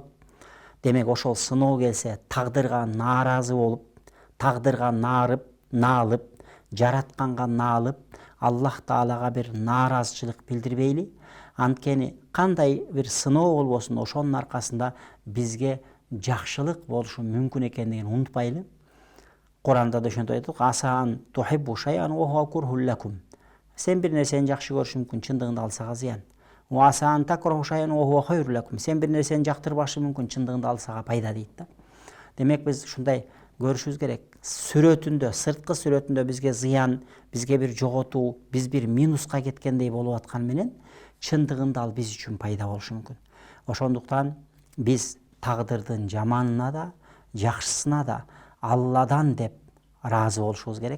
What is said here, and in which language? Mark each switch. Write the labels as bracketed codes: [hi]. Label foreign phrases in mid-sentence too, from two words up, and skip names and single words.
[ky] Демек, ошол сыноо келсе, тагдырга нааразы болуп, тагдырга наалып, жаратканга наалып, Аллах Таалага бир нааразычылык билдирбейли. Анткени кандай бир сыноо болбосун, ошонун аркасында бизге жакшылык болушу мүмкүн экендигин унутпайлы. Куранда да ошентип айтат: [ar] "عسى أن تحبوا شيئا وهو كره لكم." [ky] Сен бир нерсени жакшы көрүшүң мүмкүн, чындыгында алсага зыян. [ar] "وعسى أن تكرهوا شيئا وهو خير لكم." [ky] Сен бир нерсени жактырбашы мүмкүн, чындыгында алсага пайда дейт да. Демек биз ушундай көрүшүбүз керек. Сүрөтүндө, сырткы сүрөтүндө бизге зыян, бизге бир жоготуу, биз бир минуска кеткендей болуп аткан менен, чындыгында ал биз үчүн пайда болушу мүмкүн. Ошондуктан биз тагдырдын жаманына да, жакшысына да Алладан деп ыраазы болушубуз керек.